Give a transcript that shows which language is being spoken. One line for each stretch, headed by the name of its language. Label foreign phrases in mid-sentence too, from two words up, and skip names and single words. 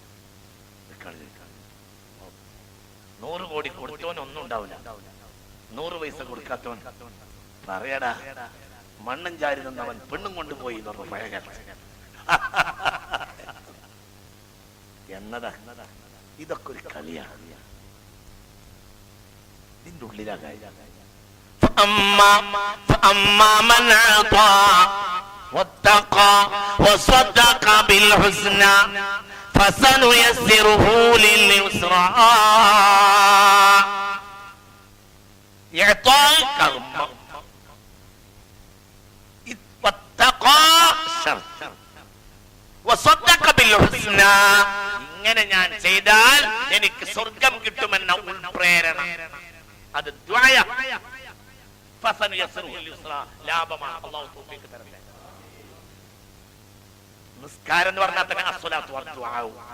Malayalam: 100 കോടി കൊടുത്തവൻ ഒന്നും ഉണ്ടാവില്ല, 100 പൈസ കൊടുക്കാത്തവൻ പറയടാ മണ്ണും ചാരി നിന്നവൻ പെണ്ണും കൊണ്ടുപോയി എന്ന് പറഞ്ഞു പഴയ കാലത്ത്. എന്നതാ ഇതൊക്കെ ഒരു കളിയാണ്. ഇതിന്റെ ഉള്ളിലാ കാര്യം.
Arabic: فأما من أعطى واتقى وصدق بالحسنى فسنيسره لليسرى. إعطاء كرم واتقى شرط وصدق بالحسنى.
Malayalam: ഇങ്ങനെ ഞാൻ ചെയ്താൽ എനിക്ക് സ്വർഗം കിട്ടുമെന്ന ഉൾപ്രേരണ, അത് ദുആയ. ലാഭമാണ്. അല്ലാഹു തൗഫീഖ് തരട്ടെ. നിസ്കാരം എന്ന് പറഞ്ഞാൽ തന്നെ
Arabic: الصلاة والدعاء.